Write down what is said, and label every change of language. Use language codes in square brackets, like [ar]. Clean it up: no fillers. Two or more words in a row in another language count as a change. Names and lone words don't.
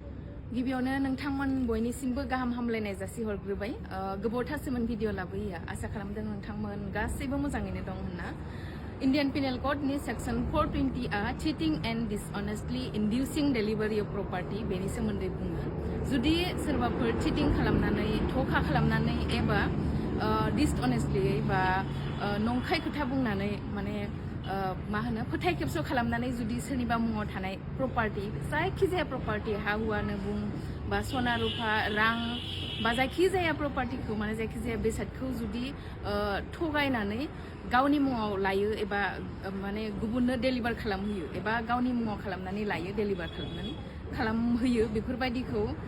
[brx] गिबियावनो नोंथांमोन बयनिसिमबो गाहाम हामलायनाय जासिहरग्रोबाय गोबावथारसोमोन भिडिअ लाबोयो आसा खालामदों नोंथांमोन गासैबो मोजाङैनो दं होनना Indian Penal Code नि सेक्सन 420 आ [en] cheating and dishonestly inducing delivery of property [brx] बेनि सोमोन्दै बुङो जुदि सोरबाफोर cheating खालामनानै धोखा खालामनानै एबा dishonestly बा नंखाय खोथा बुंनानै माने मा होनो फोथाय खेबस' खालामनानै जुदि सोरनिबा मुङाव थानाय प्रपार्टि जायखिजाया प्रपार्टि हा हुआनो बुं बा सना रुफा रां बा जायखिजाया प्रपार्टिखौ माने जायखिजाया बेसादखौ जुदि थगायनानै गावनि मुङाव लायो एबा माने गुबुननो डेलिभार खालामहोयो एबा गावनि मुङाव खालामनानै लायो डेलिभार खालामहोयो बेफोरबायदिखौ